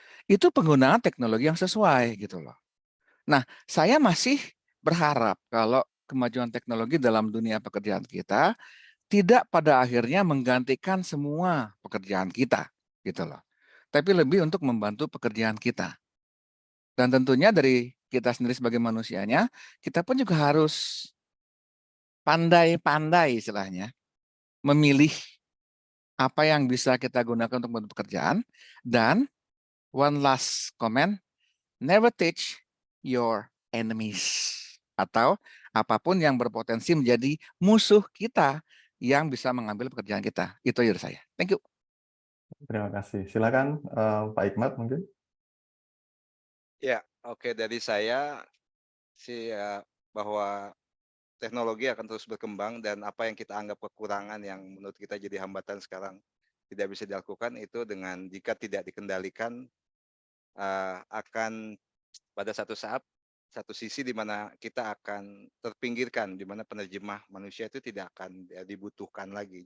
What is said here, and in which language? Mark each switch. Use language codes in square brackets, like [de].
[id] Itu penggunaan teknologi yang sesuai gitu loh. Nah, saya masih berharap kalau kemajuan teknologi dalam dunia pekerjaan kita tidak pada akhirnya menggantikan semua pekerjaan kita gitu loh. Tapi lebih untuk membantu pekerjaan kita. Dan tentunya dari kita sendiri sebagai manusianya, kita pun juga harus pandai-pandai istilahnya memilih apa yang bisa kita gunakan untuk membantu pekerjaan. Dan [en] one last comment, never teach your enemies. [id] Atau apapun yang berpotensi menjadi musuh kita yang bisa mengambil pekerjaan kita. Itu dari saya. [en] Thank you. [id] Terima kasih. Silakan Pak Hikmat mungkin. Ya, oke, dari saya sih bahwa teknologi akan terus berkembang dan apa yang kita anggap kekurangan yang menurut kita jadi hambatan sekarang tidak bisa dilakukan itu dengan jika tidak dikendalikan akan pada satu saat satu sisi di mana kita akan terpinggirkan, di mana penerjemah manusia itu tidak akan dibutuhkan lagi.